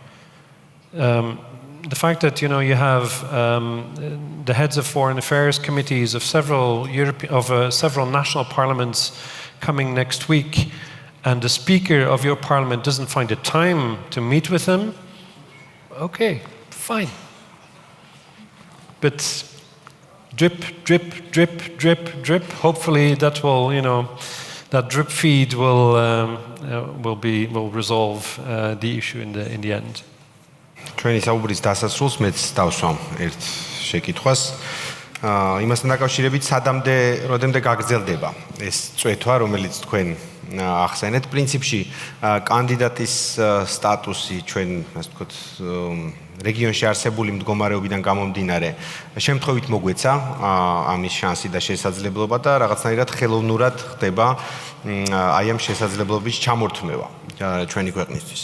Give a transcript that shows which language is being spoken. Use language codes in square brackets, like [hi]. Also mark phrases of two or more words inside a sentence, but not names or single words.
[en] The fact that you have the heads of foreign affairs committees of several national parliaments coming next week, and the speaker of your parliament doesn't find the time to meet with them, okay, fine. But drip, drip, drip, drip, drip. Hopefully, that will, that drip feed will resolve the issue in the end. [ka] ჩვენი საუბრის დასასრულს მეც დავსვამ ერთ შეკითხვას. იმასთან დაკავშირებით, როდემდე გაგრძელდება ეს წვეთვა, რომელიც თქვენ ახსენეთ, პრინციპში კანდიდატის სტატუსი ჩვენ, ასე ვთქვათ, რეგიონში არსებული მდგომარეობიდან გამომდინარე, შემთხვევით მოგვეცა ამის შანსი და შესაძლებლობა და რაღაცნაირად ხელოვნურად ხდება აი ამ შესაძლებლობის ჩამორთმევა ჩვენი ქვეყნისთვის.